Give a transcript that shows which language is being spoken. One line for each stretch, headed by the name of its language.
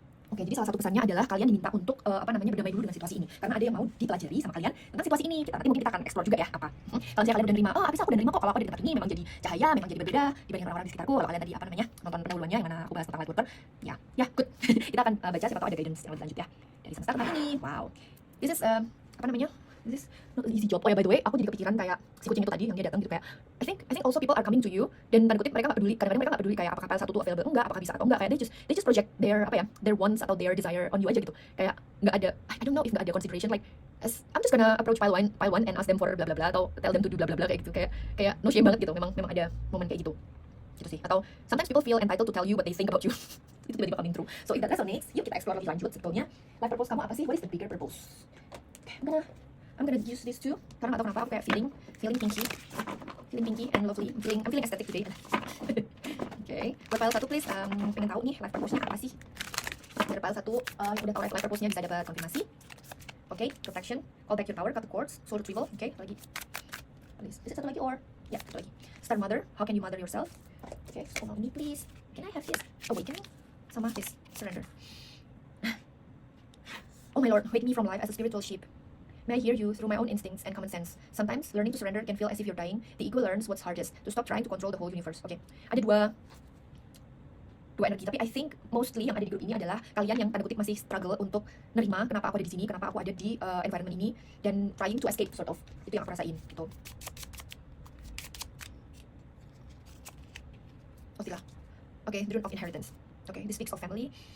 Indonesian: Oke, jadi salah satu pesannya adalah kalian diminta untuk berdamai dulu dengan situasi ini. Karena ada yang mau dipelajari sama kalian tentang situasi ini. Nanti mungkin kita akan explore juga ya apa. Kalau misalnya kalian udah nerima, Apis aku udah nerima kok kalau aku di tempat ini memang jadi cahaya, memang jadi berbeda dibanding orang-orang di sekitarku. Kalau kalian tadi nonton pendahuluannya yang mana aku bahas tentang light worker, ya good. Kita akan baca siapa tahu ada guidance yang lebih lanjut ya dari semesta tentang ini. Wow.
English: This is this is not an easy job.
Indonesian: Oh ya, by the way, aku jadi kepikiran kayak si kucing itu tadi yang dia datang gitu kayak,
English: I think also people are coming to you
Indonesian: dan tanda kutip mereka nggak peduli, kadang-kadang mereka nggak peduli kayak apakah file satu tuh available enggak, apakah bisa atau enggak, kayak
English: they just project their their wants
Indonesian: atau
English: their desire on you
Indonesian: aja gitu. Kayak nggak ada,
English: I don't know if
Indonesian: nggak ada
English: consideration like I'm just gonna approach file one and ask them for bla bla
Indonesian: bla atau
English: tell them to do bla bla
Indonesian: bla kayak gitu, kayak
English: no shame
Indonesian: banget gitu. Memang ada momen kayak gitu sih.
English: Atau sometimes people feel entitled to tell you what they think about you.
Indonesian: Itu tiba-tiba
English: coming through. So if that resonates,
Indonesian: yuk kita explore lebih lanjut sebetulnya life purpose kamu apa sih?
English: What is the bigger purpose? Okay, I'm gonna use this too
Indonesian: karena nggak tahu kenapa aku kayak
English: feeling pinky and lovely. I'm feeling aesthetic today.
Indonesian: Okay, buat file 1 please, pengen tahu nih life purpose-nya apa sih? Dari file 1 yang udah tahu life purpose-nya bisa dapat konfirmasi.
English: Okay, protection, call back your power, cut the cords, soul retrieval. Okay, lagi. Please, is it
Indonesian: satu lagi
English: or?
Indonesian: Ya, satu lagi.
English: Star mother, how can you mother yourself? Okay, so
Indonesian: mau ini
English: please. Can I have this? Awakening sama this surrender. Oh my lord, wake me from life as a spiritual sheep. May I hear you through my own instincts and common sense. Sometimes learning to surrender can feel as if you're dying. The ego learns what's hardest, to stop trying to control the whole universe.
Indonesian: Okay, ada dua energi, tapi
English: I think mostly
Indonesian: yang ada di grup ini adalah kalian yang tanda kutip masih struggle untuk nerima kenapa aku ada di sini, kenapa aku ada di environment ini, dan
English: trying to escape sort of.
Indonesian: Itu yang aku rasain gitu.
English: Okay, the rune of inheritance. Okay, this speaks of family.